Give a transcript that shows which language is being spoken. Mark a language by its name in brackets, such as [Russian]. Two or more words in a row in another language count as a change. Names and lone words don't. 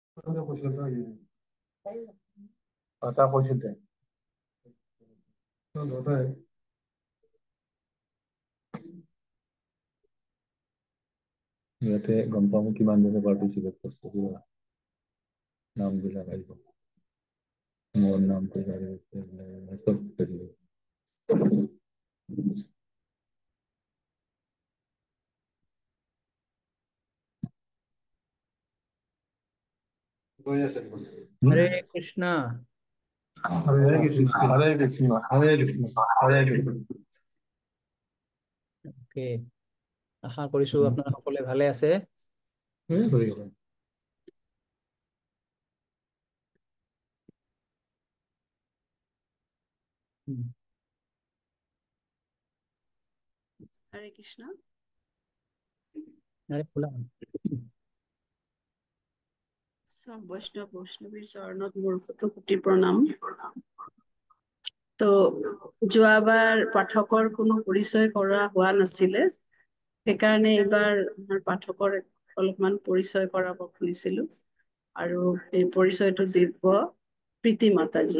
[Assamese] ইয়াতে গম পাম কিমান জনে পাৰ্টিচিপেট কৰিছে কিবা নাম বিলাক আহিব মোৰ নামটো চব Hare Krishna. Hare Krishna, Hare Krishna, Hare Krishna, Hare Krishna. Okay. আশা কৰিছো আপোনারা সকলে ভালে আছে। Hare Krishna. আরে খোলা সব বৈষ্ণৱীৰ চৰণত মোৰ কোটি প্ৰণাম। তো যোৱাবাৰ পাঠকৰ কোনো পৰিচয় কৰা হোৱা নাছিলে, সেইকাৰণে এইবাৰ আমাৰ পাঠকৰ অলপমান পৰিচয় কৰাব খুজিছিলো, আৰু এই পৰিচয়টো দিব প্ৰীতি মাতাজী।